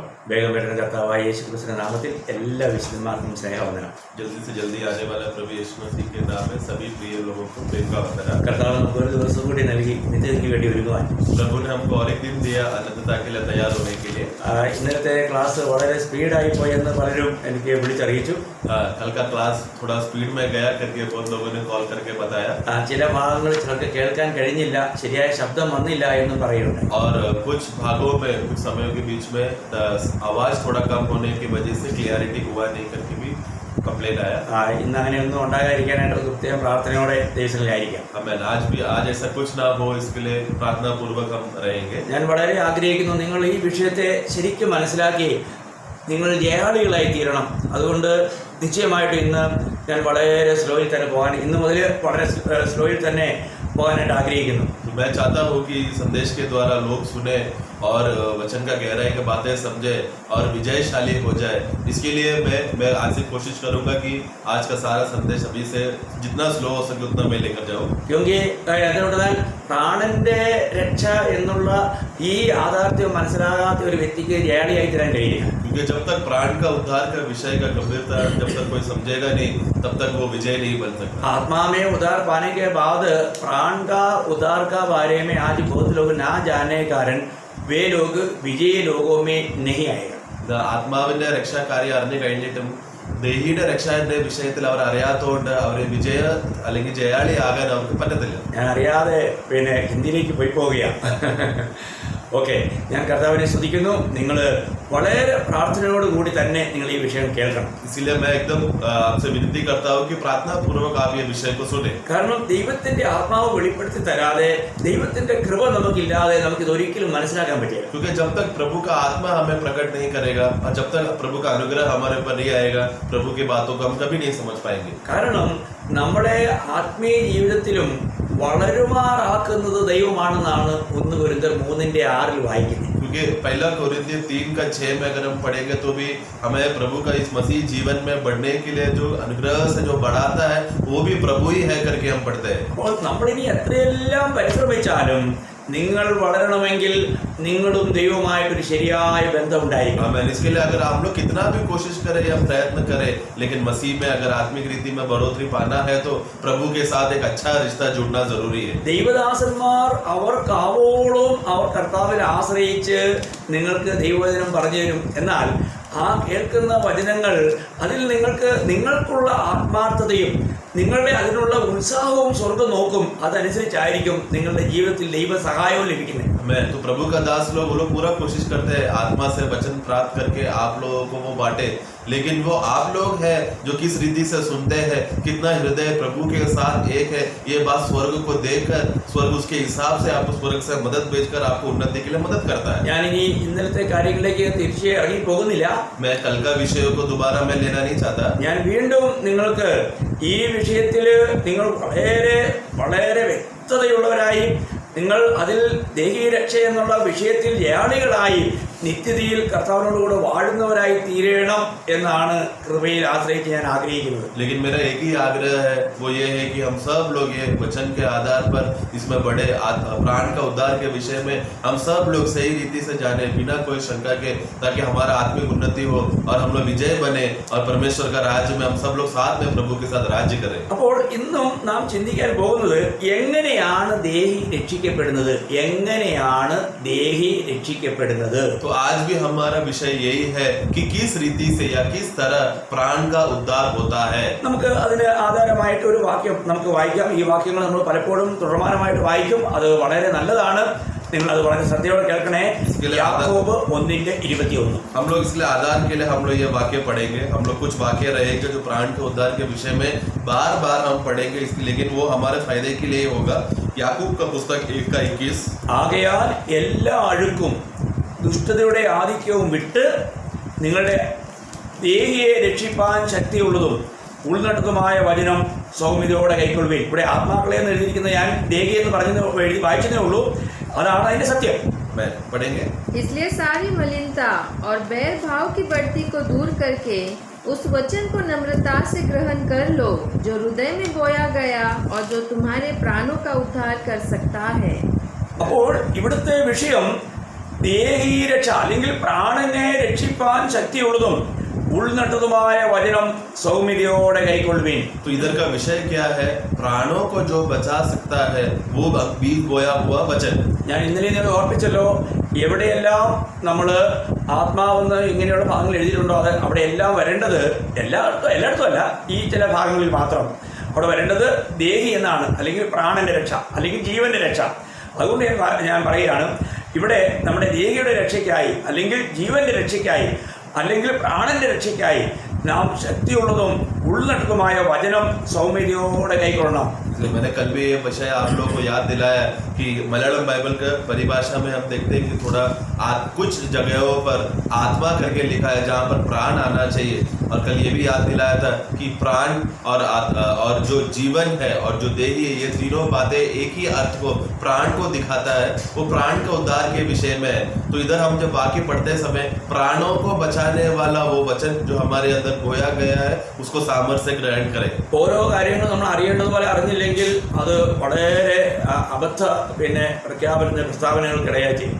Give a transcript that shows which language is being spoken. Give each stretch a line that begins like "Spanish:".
Malayalam: വേഗം വരുന്ന കർത്താവായ യേശു ക്രിസ്തുവിന്റെ നാമത്തിൽ എല്ലാ വിശുദ്ധന്മാർക്കും സ്നേഹവന്ദനം.
Hindi: जल्दी से जल्दी आने वाला प्रभु यीशु मसीह के नाम में सभी प्रिय लोगों को प्रेम का वंदना।
Malayalam: കർത്താവ് നമുക്ക് ഒരു ദിവസം കൂടി നൽകി നിത്യതയ്ക്ക് വേണ്ടി ഒരുങ്ങുവാൻ.
Hindi: प्रभु ने हमको और एक दिन दिया अनंतता के लिए तैयार होने के लिए।
Malayalam: ഇന്നലത്തെ ക്ലാസ് വളരെ സ്പീഡായി പോയെന്ന് പലരും എനിക്ക് വിളിച്ചറിയിച്ചു.
Hindi: कल का क्लास थोड़ा स्पीड में गया करके बहुत लोगों ने कॉल करके बताया।
Malayalam: ചില ഭാഗങ്ങൾ ചിലർക്ക് കേൾക്കാൻ കഴിഞ്ഞില്ല, ശരിയായ ശബ്ദം വന്നില്ല എന്നും പറയുന്നുണ്ട്.
Hindi: और कुछ भागों में कुछ समयों के बीच में आवाज थोड़ा कम होने की वजह से क्लियरिटी हुआ नहीं करके भी कंप्लेंट आया।
Malayalam: ഇന്ന് അങ്ങനെയൊന്നും ഉണ്ടാകാതിരിക്കാനായിട്ട് പ്രത്യേകം പ്രാർത്ഥനയോടെ ദൈവത്തിലായിരിക്കാം.
Hindi: आज ऐसा कुछ ना हो इसके लिए प्रार्थना पूर्वक हम रहेंगे।
Malayalam: ഞാൻ വളരെ ആഗ്രഹിക്കുന്നു നിങ്ങൾ ഈ വിഷയത്തെ ശരിക്കും മനസ്സിലാക്കി നിങ്ങൾ ജയാളികളായി തീരണം. അതുകൊണ്ട് നിശ്ചയമായിട്ടും ഇന്ന് ഞാൻ വളരെ സ്ലോയിൽ തന്നെ പോകാൻ ഇന്ന് മുതൽ വളരെ സ്ലോയിൽ തന്നെ പോകാനായിട്ട് ആഗ്രഹിക്കുന്നു.
Hindi: मैं चाहता हूँ कि संदेश के द्वारा लोग सुने और वचन का गहराई की बातें समझे और विजयशाली हो जाए। इसके लिए मैं आज से कोशिश करूंगा कि आज का सारा संदेश अभी से जितना स्लो हो सके उतना मैं लेकर जाऊँ। क्योंकि
Malayalam: അതുകൊണ്ടാൽ പ്രാണന്റെ രക്ഷ എന്നുള്ള ഈ യാഥാർത്ഥ്യം മനസ്സിലാകാത്ത ഒരു വ്യക്തിക്ക് ജയാളിയായി തീരാൻ കഴിയില്ല.
Hindi: क्योंकि जब तक प्राण का उद्धार का विषय का गंभीरता जब तक कोई समझेगा नहीं तब तक वो विजय नहीं बन सकता। आत्मा में उद्धार पाने के बाद प्राण का उद्धार का बारे में आज बहुत लोग ना जानने के कारण वे लोग विजयी लोगों में नहीं आएगा.
Malayalam: ആത്മാവിന്റെ രക്ഷാകാര്യം അറിഞ്ഞു കഴിഞ്ഞിട്ടും ദേഹിയുടെ രക്ഷയുടെ വിഷയത്തിൽ അവർ അറിയാത്തതുകൊണ്ട് അവരെ വിജയ അല്ലെങ്കിൽ ജയാളി ആകാൻ അവർക്ക് പറ്റത്തില്ല. ഞാൻ അറിയാതെ ഹിന്ദിയിലേക്ക് പോയി പോവുകയാണ്. ഓക്കെ, ഞാൻ കർത്താവിനെ സ്തുതിക്കുന്നു. നിങ്ങൾ വളരെ പ്രാർത്ഥനയോടുകൂടി തന്നെ നിങ്ങൾ ഈ വിഷയം കേൾക്കണം.
Hindi: इसलिए मैं एकदम आपसे विनती करता हूँ कि प्रार्थना पूर्वक आप ये विषय को सुने.
Malayalam: കാരണം ദൈവത്തിന്റെ ആത്മാവ് വെളിപ്പെടുത്തി തരാതെ ദൈവത്തിന്റെ കൃപ നമുക്കില്ലാതെ നമുക്കിത് ഒരിക്കലും മനസ്സിലാക്കാൻ പറ്റില്ല.
Hindi: क्योंकि जब तक प्रभु का आत्मा हमें प्रकट नहीं करेगा और जब तक प्रभु का अनुग्रह हमारे ऊपर नहीं आएगा प्रभु की बातों को हम कभी नहीं समझ पाएंगे.
Malayalam: കാരണം നമ്മുടെ ആത്മീയ ജീവിതത്തിലും വളരുമാറാക്കുന്നത് ദൈവമാണെന്നാണ് 1 കൊരിന്ത്യർ 3:6 വായിക്കുന്നത്.
Hindi: क्योंकि पहला कोरिन्थियर 3:6 में अगर हम पढ़ेंगे तो भी हमें प्रभु का इस मसीह जीवन में बढ़ने के लिए जो अनुग्रह से जो बढ़ाता है वो भी प्रभु ही है करके हम पढ़ते हैं.
Malayalam: അപ്പോൾ നമ്മളിനി എത്രയെല്ലാം പരിശ്രമിച്ചാലും നിങ്ങൾ വളരണമെങ്കിൽ നിങ്ങളും ദൈവവുമായിട്ടൊരു ശരിയായ ബന്ധം ഉണ്ടായിരിക്കണം.
Hindi: इसके लिए अगर हम लोग कितना भी कोशिश करें या प्रयत्न करें लेकिन मसीह में अगर आत्मिक रीति में बढ़ोतरी पाना है तो प्रभु के साथ एक अच्छा रिश्ता जुड़ना जरूरी है.
Malayalam: ദൈവദാസന്മാർ അവർക്കാവോളം അവർ കർത്താവിനെ ആശ്രയിച്ച് നിങ്ങൾക്ക് ദൈവവചനം പറഞ്ഞു തരും. എന്നാൽ ആ കേൾക്കുന്ന വചനങ്ങൾ അതിൽ നിങ്ങൾക്കുള്ള ആത്മാർത്ഥതയും നിങ്ങളുടെ അതിനുള്ള ഉത്സാഹവും സ്വർഗം നോക്കും. അതനുസരിച്ചായിരിക്കും നിങ്ങളുടെ ജീവിതത്തിൽ ദൈവ സഹായവും ലഭിക്കുന്നത്.
Hindi: तो प्रभु का दास लोग वो लोग पूरा कोशिश करते हैं आत्मा से वचन प्राप्त करके आप लोगों को वो बांटे, लेकिन वो आप लोग हैं जो किस रीति से सुनते हैं, कितना हृदय प्रभु के साथ एक है, ये बात स्वर्ग को देखकर स्वर्ग उसके हिसाब से आपको स्वर्ग से मदद भेजकर आपको उन्नति के लिए मदद करता है.
Malayalam: ഞാനിനി ഇന്നലത്തെ കാര്യങ്ങളിലേക്ക് തിരിച്ച് ഇറങ്ങി പോകുന്നില്ല.
Hindi: मैं कल का विषय को दोबारा मैं लेना नहीं चाहता.
Malayalam: ഞാൻ വീണ്ടും നിങ്ങൾക്ക് ഈ വിഷയത്തിൽ നിങ്ങൾ വളരെ വ്യക്തതയുള്ളവരായി നിങ്ങൾ അതിൽ ദേഹീയ രക്ഷ എന്നുള്ള വിഷയത്തിൽ ജയാളികളായി നിത്യതയിൽ കർത്താവിനോടുകൂടെ വാഴുന്നവരായി തീരണം എന്നാണ് കൃപയിൽ ആശ്രയിച്ച് ഞാൻ ആഗ്രഹിക്കുന്നത്.
Hindi: लेकिन मेरा एक ही आग्रह है, वो ये है कि हम सब लोग ये वचन के आधार पर इसमें बड़े प्राण का उद्धार के विषय में हम सब लोग सही रीति से जाने बिना कोई शंका के, ताकि हमारा आत्मिक उन्नति हो और हम लोग विजय बने और परमेश्वर का राज्य में हम सब लोग साथ में प्रभु के साथ राज्य करें.
Malayalam: അപ്പോൾ ഇന്നും നാം ചിന്തിക്കാൻ പോകുന്നത് എങ്ങനെയാണ് ദേഹി രക്ഷിക്കപ്പെടുന്നത്, എങ്ങനെയാണ് ദേഹി രക്ഷിക്കപ്പെടുന്നത്.
Hindi: तो आज भी हमारा विषय यही है कि किस रीति से या किस तरह प्राण का उद्धार होता है.
Malayalam: നമുക്ക് അതിന് ആധാരമായിട്ട് ഒരു വാക്യം നമുക്ക് വായിക്കാം. ഈ വാക്യങ്ങൾ നമ്മൾ പലപ്പോഴും തുടർമാനമായിട്ട് വായിക്കും. അത് വളരെ നല്ലതാണ്. നിങ്ങൾ അത് വളരെ ശ്രദ്ധയോടെ കേൾക്കണേ. യാക്കോബ് 1:21.
Hindi: हम लोग इसलिए आधार के लिए हम लोग ये वाक्य पढ़ेंगे. हम लोग कुछ वाक्य रहेंगे जो प्राण के उद्धार के विषय में बार बार हम पढ़ेंगे, लेकिन वो हमारे फायदे के लिए होगा. याकूब का पुस्तक 1:21.
Malayalam: ആകയാൽ എല്ലാ അഴുക്കും ദുഷ്ടതയുടെ ആധിക്യവും വിട്ട് നിങ്ങളുടെ ദേഹിയെ രക്ഷിപ്പാൻ ശക്തിയുള്ളതും ഉൾനടത്തുമായ വചനം സൗമ്യതയോടെ കൈക്കൊള്ളുവിൻ. ഇവിടെ ആത്മാക്കളെ എന്ന് എഴുതിയിരിക്കുന്ന ഞാൻ ദേഹി എന്ന് എഴുതി വായിച്ചതേ ഉള്ളൂ. അതാണ് അതിന്റെ സത്യം.
Hindi: पढ़ेंगे. इसलिए सारी मलिनता और बैर भाव की बढ़ती को दूर करके उस वचन को नम्रता से ग्रहण कर लो जो हृदय में बोया गया और जो तुम्हारे प्राणों का उद्धार कर सकता है.
Malayalam: അപ്പോൾ ഇവിടുത്തെ വിഷയം ദേഹീരക്ഷ അല്ലെങ്കിൽ പ്രാണനെ രക്ഷിപ്പാൻ ശക്തിയുള്ളതും ഉൾനട്ടതുമായ വചനം സൗമ്യതയോടെ കൈക്കൊള്ളുവീൻ.
Hindi: तो इधर का विषय क्या है? प्राणों को जो बचा सकता है वो बीज बोया हुआ वचन.
Malayalam: ഞാൻ ഇന്നലെ നിങ്ങൾ ഓർപ്പിച്ചല്ലോ, എവിടെയെല്ലാം നമ്മൾ ആത്മാവെന്ന് ഇങ്ങനെയുള്ള ഭാഗങ്ങൾ എഴുതിയിട്ടുണ്ടോ അത് അവിടെ എല്ലാം വരേണ്ടത് എല്ലായിടത്തും അല്ല, ഈ ചില ഭാഗങ്ങളിൽ മാത്രം അവിടെ വരേണ്ടത് ദേഹി എന്നാണ്, അല്ലെങ്കിൽ പ്രാണന്റെ രക്ഷ, അല്ലെങ്കിൽ ജീവന്റെ രക്ഷ. അതുകൊണ്ട് ഞാൻ പറയുകയാണ്, ഇവിടെ നമ്മുടെ ദേഹിയുടെ രക്ഷയ്ക്കായി, അല്ലെങ്കിൽ ജീവന്റെ രക്ഷയ്ക്കായി, അല്ലെങ്കിൽ പ്രാണന്റെ രക്ഷയ്ക്കായി നാം ശക്തിയുള്ളതും ഉൾനടക്കുമായ വചനം സൗമ്യതയോടെ കൈക്കൊള്ളണം.
Hindi: मैंने कल भी ये विषय आप लोगों को याद दिलाया कि मलयालम बाइबल के परिभाषा में हम देखते हैं कि थोड़ा कुछ जगहों पर आत्मा करके लिखा है जहाँ पर प्राण आना चाहिए, और कल ये भी याद दिलाया था कि प्राण और जो जीवन है और जो देही है, ये तीनों बातें एक ही अर्थ को, प्राण को दिखाता है. वो प्राण के उद्धार के विषय में है. तो इधर हम जब वाक्य पढ़ते समय प्राणों को बचाने वाला वो वचन जो हमारे अंदर बोया गया है उसको सामर्थ्य से ग्रहण करें.
Malayalam: ഓരോ കാര്യങ്ങളും നമ്മൾ അറിയേണ്ടതുപോലെ അറിഞ്ഞില്ലെങ്കിൽ അത് വളരെ അബദ്ധ
Hindi: प्रस्तावनाएं थी.